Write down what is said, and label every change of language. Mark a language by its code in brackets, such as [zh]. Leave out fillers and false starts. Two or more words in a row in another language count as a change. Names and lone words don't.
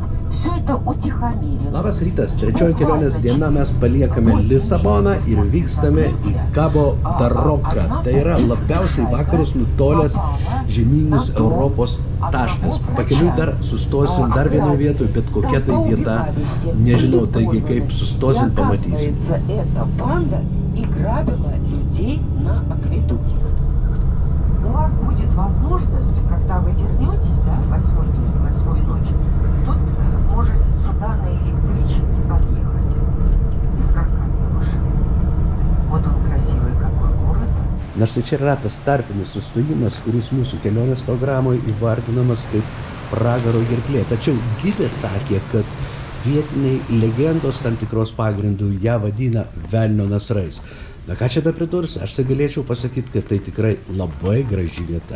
[ru] Все это утихомирилось. [lt] Labas rytas, trečioji kelionės diena mes paliekame Lisaboną ir vykstame į Cabo da Roca. Tai yra labiausiai vakarus nutolęs žemyninis Europos taškas. Pakeliui dar sustosim dar vienoje vietoje, bet kokia tai vieta, nežinau, taigi kaip sustosim, pamatysim. [ru] Эта банда и грабила людей на акведуке. У вас будет возможность, когда вы вернетесь, да, в 8-й день, 8-й ночи, тут можете сюда на электричке подъехать. Бескаркадная машина. Вот он красивый какой город. [lt] Na štai čia yra tas tarpinis sustojimas, kuris mūsų kelionės programoje įvardinamas kaip pragaro gerklė. Tačiau gidė sakė, kad vietiniai legendos tam tikros pagrindų ją vadina velnio nasrais. Na ką čia bepridursi, aš tai galėčiau pasakyti, kad tai tikrai labai graži vieta.